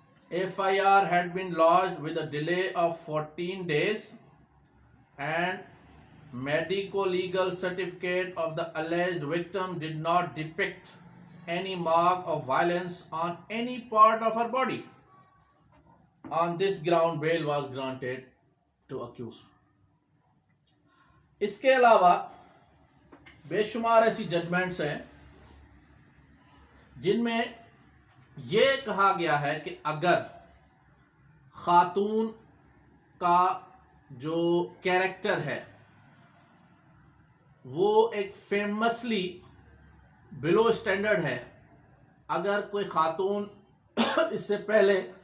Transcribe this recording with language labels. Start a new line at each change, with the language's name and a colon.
English: FIR had been lodged with a delay of 14 days and medico-legal certificate of the alleged victim did not depict any mark of violence on any part of her body. On this ground, bail was granted to accused.
Urdu: اس کے علاوہ بے شمار ایسی judgements ہیں جن میں یہ کہا گیا ہے کہ اگر خاتون کا جو کیریکٹر ہے وہ ایک فیمسلی بلو اسٹینڈرڈ ہے، اگر کوئی خاتون اس سے پہلے